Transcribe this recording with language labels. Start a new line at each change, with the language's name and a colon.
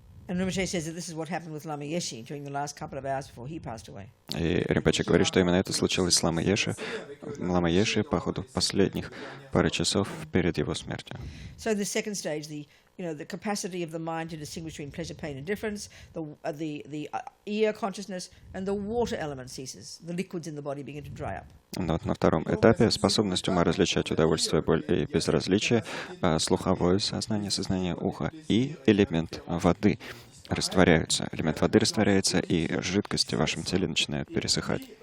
English: And Rinpoche says that this is what happened with Lama Yeshe during the last couple of hours before he passed away.
Russian: И Ринпоче говорит, что именно это случилось с Лама Йеше по ходу последних пары часов перед его смертью.
English: So the second stage, the capacity of the mind to distinguish between pleasure, pain, and difference, the ear consciousness, and the water element ceases. The liquids in the body begin to dry up.
Russian: Но вот на втором этапе способность ума различать удовольствие, боль и безразличие, слуховое сознание, сознание уха и элемент воды растворяются. Элемент воды растворяется, и жидкости в вашем теле начинают пересыхать.